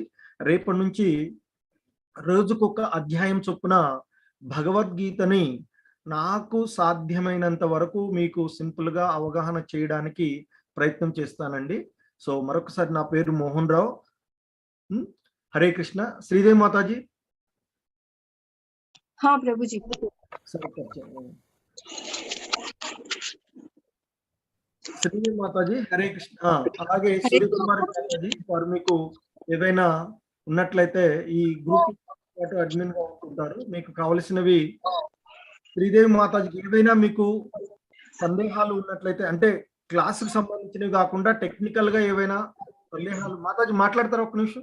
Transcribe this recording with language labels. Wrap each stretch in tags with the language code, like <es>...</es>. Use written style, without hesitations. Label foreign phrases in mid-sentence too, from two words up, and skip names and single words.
<te>రేపటి నుంచి రోజుకొక అధ్యాయం చొప్పున భగవద్గీతని నాకు సాధ్యమైనంత వరకు మీకు సింపుల్గా అవగాహన చేయడానికి ప్రయత్నం చేస్తానండి. సో మరొకసారి నా పేరు మోహన్ రావు. హరే కృష్ణ. శ్రీదేవి మాతాజీ.</te> <hi>हाँ प्रभु जी।</hi> <te>శ్రీదేవి మాతాజీ హరే కృష్ణ. అలాగే సూర్యకుమార్ మాతాజీ వారు మీకు ఏదైనా ఉన్నట్లయితే ఈ గ్రూప్ పాటు అడ్మిన్ గా ఉంటుంటారు. మీకు కావలసినవి శ్రీదేవి మాతాజీకి ఏదైనా మీకు సందేహాలు ఉన్నట్లయితే, అంటే క్లాసుకు సంబంధించినవి కాకుండా టెక్నికల్ గా ఏవైనా సందేహాలు, మాతాజీ మాట్లాడతారు ఒక్క నిమిషం.</te>